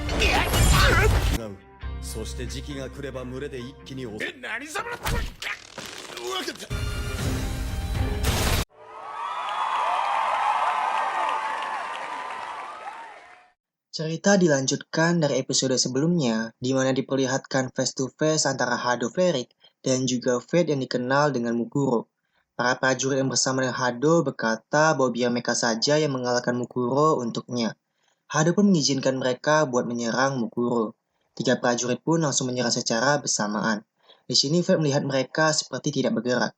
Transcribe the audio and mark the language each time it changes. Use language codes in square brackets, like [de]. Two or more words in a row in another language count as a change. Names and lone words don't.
[ja] 違う。そして時期が来れば群れで一気に襲う。何様だ。分かった。 [id] Cerita dilanjutkan dari episode sebelumnya, di mana diperlihatkan face-to-face antara Hado Flerik dan juga Fate yang dikenal dengan Mukuro. Para prajurit yang bersama dengan Hado berkata bahwa biar mereka saja yang mengalahkan Mukuro untuknya. Hado pun mengizinkan mereka buat menyerang Mukuro. Tiga prajurit pun langsung menyerang secara bersamaan. Di sini Fate melihat mereka seperti tidak bergerak.